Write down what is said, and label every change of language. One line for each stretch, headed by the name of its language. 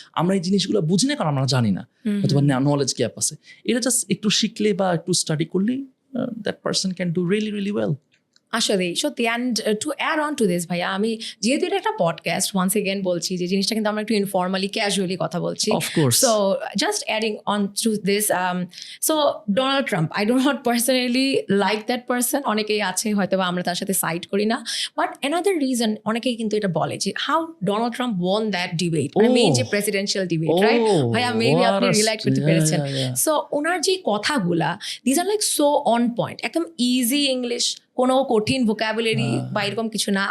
Bangla: আমরা এই জিনিসগুলো বুঝি না কারণ আমরা জানি না, হয়তো বা নলেজ গ্যাপ আছে। এটা জাস্ট একটু শিখলে বা একটু স্টাডি করলেই
English: That person can do really really well.
Bangla: আসলে সত্যি।
English: and to add on to this
Bangla: ভাইয়া, আমি যেহেতু এটা একটা পডকাস্ট, ওয়ান্স এগেন বলছি যে জিনিসটা কিন্তু আমরা একটু ইনফর্মালি ক্যাজুয়ালি কথা বলছি।
English: Of course. So just adding on to this, so Donald Trump, I do not personally like that person.
Bangla: অনেকেই আছে হয়তো বা আমরা তার সাথে সাইড করি না, বাট অ্যানাদার রিজন অনেকেই কিন্তু এটা বলে যে
English: how Donald Trump won that debate,
Bangla: মানে মেইন যে প্রেসিডেন্সিয়াল ডিবেট, রাইট ভাইয়া? মেবি আপনি রিলেট করতে পেরেছেন। সো ওনার যে কথাগুলা,
English: these are like so on point,
Bangla: একদম ইজি ইংলিশ, কোনো কঠিন ভোকাবুলারি বা এরকম কিছু না।